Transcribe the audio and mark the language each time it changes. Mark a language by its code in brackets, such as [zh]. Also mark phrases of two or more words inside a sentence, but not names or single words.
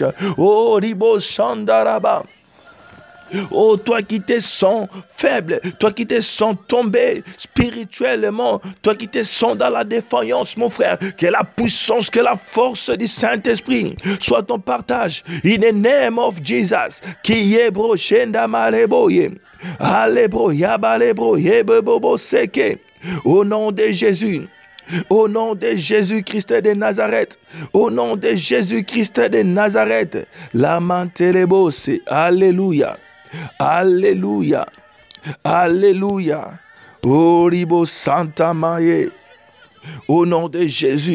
[fr] Oh, Ribo Shandaraba. Oh, toi qui te sens faible, toi qui te sens tombé spirituellement, toi qui te sens dans la défaillance, mon frère, que la puissance, que la force du Saint-Esprit soit ton partage. [en] In the name of Jesus, [fr] qui est brochenda maleboye, alebro yabalebro yebebobo seke, au nom de Jésus. Au nom de Jésus-Christ de Nazareth, au nom de Jésus-Christ de Nazareth, la mantelebose, alléluia. Alléluia. Alléluia. Oribo Santa Maye. Au nom de Jésus.